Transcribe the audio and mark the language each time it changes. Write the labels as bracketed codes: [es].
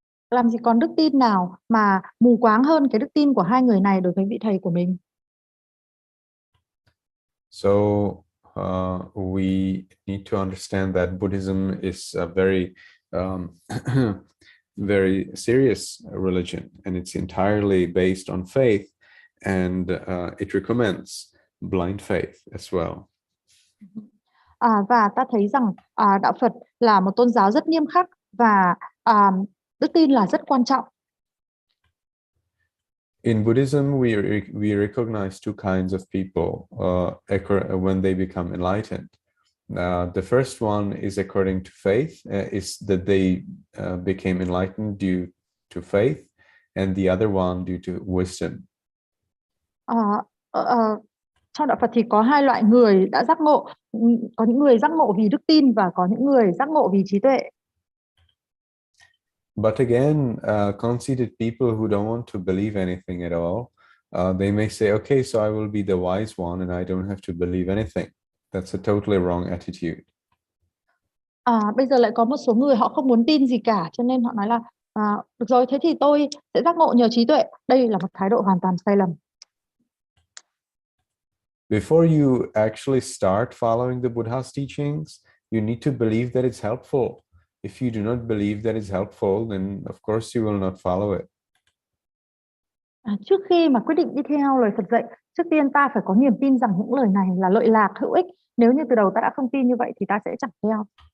[vi] Làm gì còn đức tin nào mà mù quáng hơn cái đức tin của hai người này đối với vị thầy của mình? [en] So we need to understand that Buddhism is a very very serious religion, and it's entirely based on faith, and it recommends blind faith as well. [vi] Và ta thấy rằng đạo Phật là một tôn giáo rất nghiêm khắc, và đức tin là rất quan trọng. [en] In Buddhism, we recognize two kinds of people when they become enlightened. The first one is according to faith, is that they became enlightened due to faith, and the other one due to wisdom. [vi] Trong đạo Phật thì có hai loại người đã giác ngộ. Có những người giác ngộ vì đức tin, và có những người giác ngộ vì trí tuệ. [en] But again, conceited people who don't want to believe anything at all, they may say, "Okay, so I will be the wise one and I don't have to believe anything." That's a totally wrong attitude. [vi] Bây giờ lại có một số người họ không muốn tin gì cả, cho nên họ nói là được rồi, thế thì tôi sẽ giác ngộ nhờ trí tuệ. Đây là một thái độ hoàn toàn sai lầm. [en] Before you actually start following the Buddha's teachings, you need to believe that it's helpful. If you do not believe that it's helpful, then of course you will not follow it. [vi] Trước khi mà quyết định đi theo lời Phật dạy, trước tiên ta phải có niềm tin rằng những lời này là lợi lạc, hữu ích. Nếu như từ đầu ta đã không tin như vậy thì ta sẽ chẳng theo.